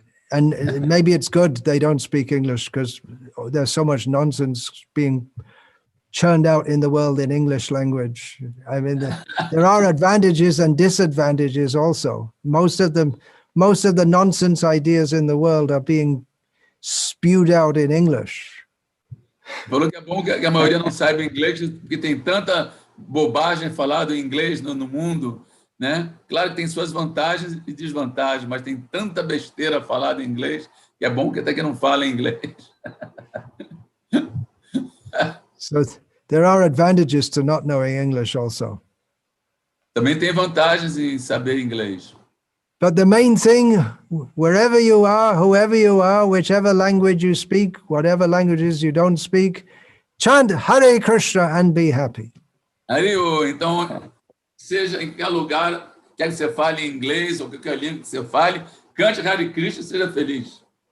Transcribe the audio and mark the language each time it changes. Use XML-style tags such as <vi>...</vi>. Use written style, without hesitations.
<en>And maybe it's good they don't speak English because there's so much nonsense being churned out in the world in English language. I mean, there are advantages and disadvantages also. Most of the nonsense ideas in the world are being spewed out in English.</en> <pt>Falou que é bom que a maioria não saiba inglês, porque tem tanta bobagem falada em inglês no mundo, né? Claro que tem suas vantagens e desvantagens, mas tem tanta besteira falada em inglês que é bom que até que não fala inglês.</pt> <en>So there are advantages to not knowing English also.</en> <pt>Também tem vantagens em saber inglês.</pt> <en>But the main thing, wherever you are, whoever you are, whichever language you speak, whatever languages you don't speak, chant Hare Krishna and be happy.</en> <pt>Então, seja em qualquer lugar, quer que você fale inglês ou qualquer língua que você fale, cante Hare Krishna e seja feliz.</pt>